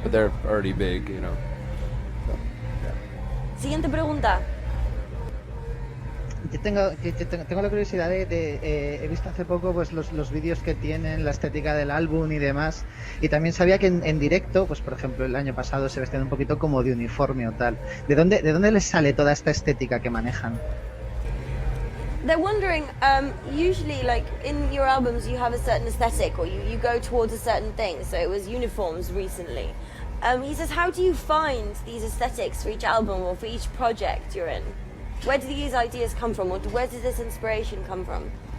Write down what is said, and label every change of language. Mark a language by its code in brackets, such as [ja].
[en] But they're already big, So, [es] Siguiente pregunta. Yo tengo la curiosidad he visto hace poco pues los vídeos que tienen, la estética del álbum y demás, y también sabía que en directo, pues por ejemplo el año pasado se vestían un poquito como de uniforme o tal. ¿De dónde les sale toda esta estética que manejan? [en] They're wondering, usually like in your albums you have a certain aesthetic or you go towards a certain thing, so it was uniforms recently. He says, how do you find these aesthetics for each album or for each project you're in? Where do these ideas come from, or where does this inspiration come from?